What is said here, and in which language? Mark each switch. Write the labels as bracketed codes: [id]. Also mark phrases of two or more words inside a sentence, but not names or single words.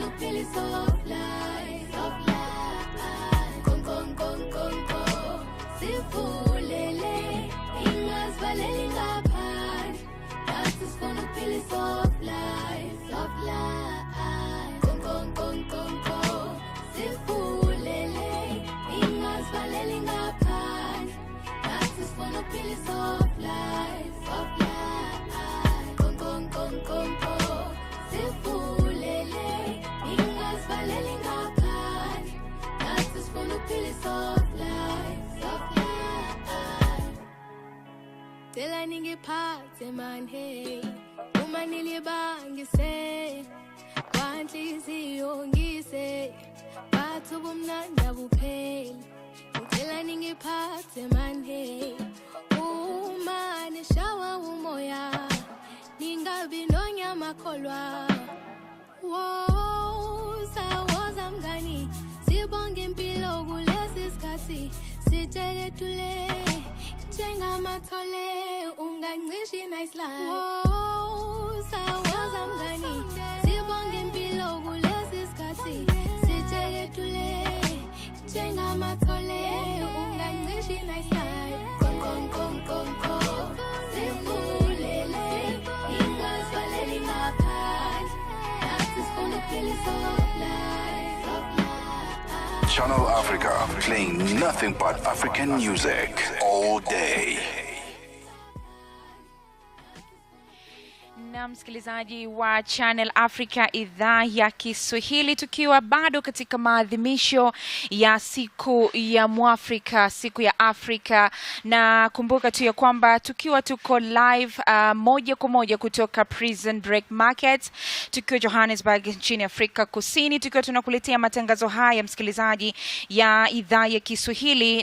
[en] pili soft life, soft life. Kon kon kon kon kon, [zu] sifulele, ingasivaleli ngaphandle. Nathi sifuna pili [en] soft life, soft life. Kon kon kon kon kon, [zu] sifulele, ingasivaleli ngaphandle. Nathi sifuna pili [en] soft life, soft life. Kon kon kon kon kon, [zu] sifulele, ingasivaleli ngaphandle. Nathi sifuna pili [en] soft life, soft life. [zu] Tela ningiphathe man hey, uma nilibangise, kwanhliziyo ngise, bathu bomnanda bupheli. Tela ningiphathe man hey, uma nishawa umoya, ningabi nonyama kholwa. Wow, sawoza mngani, sibonge impilo kulesi sikhathi, sitshele thule. Njengamathole ungancishi [en] nice life. [zu] Wow, sawaza mngani, sibonge impilo kulesi sikhathi, sitshele thule. Njengamathole ungancishi [en] nice life. Kon kon kon kon kon, [zu] sifulele, ingasivaleli ngaphandle. Nathi sifuna pili [en] soft life, soft life. Channel Africa, playing nothing but African music all day. [sw] Na msikilizaji wa Channel Africa idhaa ya Kiswahili, tukiwa bado katika maadhimisho ya siku ya Mwafrika, siku ya Afrika. Na kumbuka tu ya kwamba tukiwa tuko live moja kwa moja kutoka Prison Break Market, tukiwa Johannesburg nchini Afrika Kusini, tukiwa tunakuletea matangazo haya msikilizaji ya idhaa ya Kiswahili.